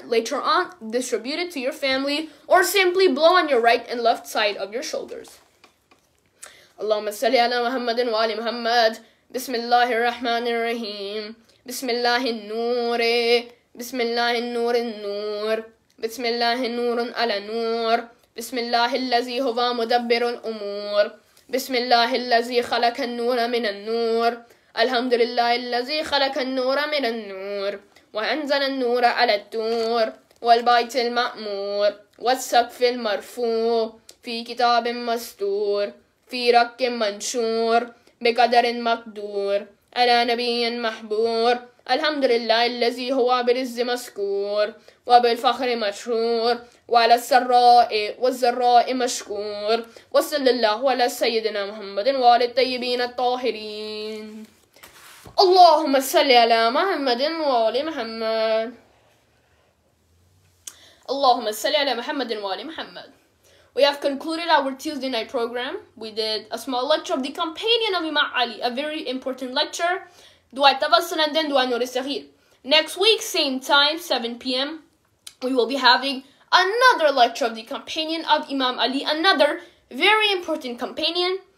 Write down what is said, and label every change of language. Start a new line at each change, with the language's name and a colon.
English: Later on, distribute it to your family, or simply blow on your right and left side of your shoulders.
Arabic: Allahumma salli ala Muhammadin wa ali Muhammad. Bismillahir Rahmanir Rahim. Bismillahir Noor. بسم الله النور النور بسم الله نور على نور بسم الله الذي هو مدبر الأمور بسم الله الذي خلق النور من النور الحمد لله الذي خلق النور من النور وأنزل النور على الطور والبيت المأمور والسقف المرفوع في كتاب مستور في رق منشور بقدر مقدور على نبي محبور الحمد لله الذي هو بالعز مذكور وبالفخر مشهور وعلى السراء والضراء مشكور وصلى الله على سيدنا محمد وعلى الطيبين الطاهرين اللهم صل على محمد وعلى محمد اللهم صل على محمد وعلى محمد.
English: We have concluded our Tuesday night program. We did a small lecture of the companion of Imam Ali, a very important lecture. Dua Tawasal and then Dua Noor Saghir. Next week, same time, 7 p.m., we will be having another lecture of the companion of Imam Ali, another very important companion.